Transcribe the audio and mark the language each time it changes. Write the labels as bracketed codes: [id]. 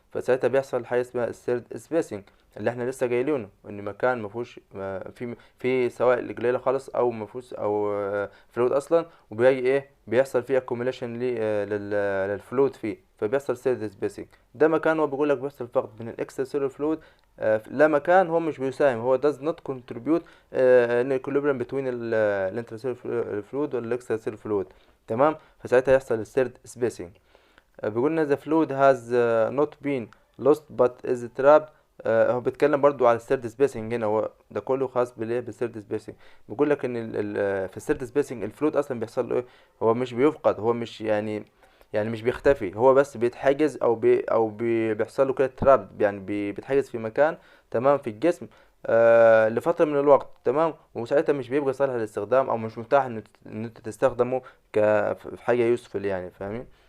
[ar] فساعتها بيحصل حاجه اسمها الثيرد سبيسنج، اللي احنا لسه جايلينه، ان مكان مفهوش في سوائل قليله خالص او مفهوش او فلويد اصلا، وبيجي ايه بيحصل فيه accumulation للفلويد فيه، فبيحصل ثيرد سبيسنج. ده مكان هو بيقول لك بيحصل فقط من الاكسترا سيلولر فلويد، لا مكان هو مش بيساهم، هو [en] does not contribute [ar] ان equilibrium between الانترسيلولر فلويد والاكسترا فلويد. تمام، فساعتها يحصل الثيرد سبيسنج. بيقول لنا [en] the fluid has not been lost but is trapped. [ar] هو بيتكلم برضو على الثيرد سبيسنج هنا، هو ده كله خاص بالايه بالثيرد سبيسنج. بيقول لك ان في الثيرد سبيسنج الفلويد اصلا بيحصل له ايه، هو مش بيفقد، هو مش يعني مش بيختفي، هو بس بيتحجز بيحصل له كده تراب، يعني بيتحجز في مكان، تمام، في الجسم لفترة من الوقت، تمام، وساعتها مش بيبقى صالح للاستخدام او مش متاح ان انت تستخدمه في حاجة يوسفل، يعني فاهمين.